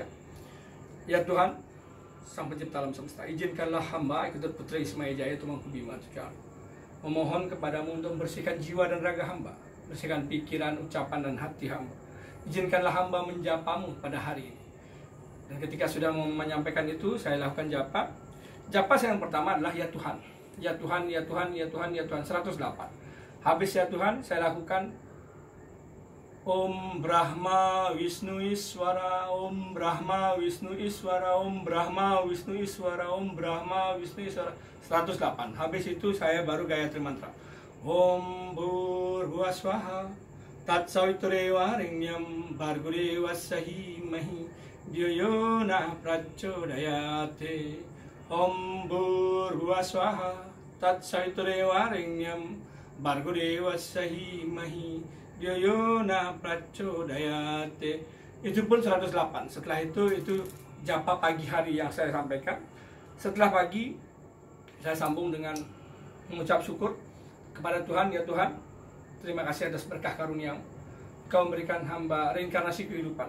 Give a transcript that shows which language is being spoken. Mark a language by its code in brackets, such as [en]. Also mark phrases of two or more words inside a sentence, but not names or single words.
[id] Ya Tuhan, Sang Pencipta alam semesta, izinkanlah hamba ikut putra Ismail Jaya Tumangku Bima Tuhan, memohon kepadamu untuk membersihkan jiwa dan raga hamba, bersihkan pikiran, ucapan, dan hati hamba. Izinkanlah hamba menjapamu pada hari ini. Dan ketika sudah menyampaikan itu, saya lakukan japa. Japa saya yang pertama adalah ya Tuhan. Ya Tuhan, ya Tuhan, ya Tuhan, ya Tuhan, 108. Habis ya Tuhan, saya lakukan Om Brahma Wisnu Iswara, Om Brahma Wisnu Iswara, Om Brahma Wisnu Iswara, Om Brahma Wisnu Iswara, 108. Habis itu saya baru Gayatri mantra. [sa] Om Bhurvaswaha Tatsaviturvarenyam Bhargurevassahimahi Dhyayona Prachodayate. Om Bhurvaswaha Tatsaviturvarenyam Bhargurevassahimahi Dhyayona Prachodayate. [id] Itu pun 108. Setelah itu japa pagi hari yang saya sampaikan. Setelah pagi, saya sambung dengan mengucap syukur kepada Tuhan. Ya Tuhan, terima kasih atas berkah karunia-Mu. Kau memberikan hamba reinkarnasi kehidupan.